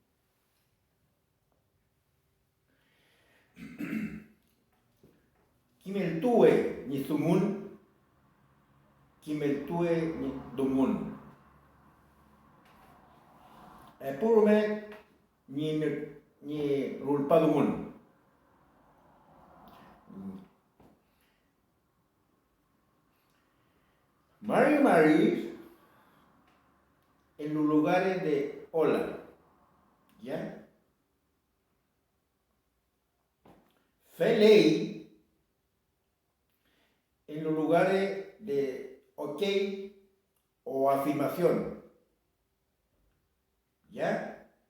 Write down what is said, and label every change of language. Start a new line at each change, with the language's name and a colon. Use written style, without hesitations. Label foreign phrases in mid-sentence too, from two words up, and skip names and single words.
Mapuche: Kimeltue ni sumun, kimeltue ni dumun. Purume ni rulpadumun.
Spanish: Mari en los lugares de hola, ¿ya? Felei en los lugares de ok o afirmación, ¿ya?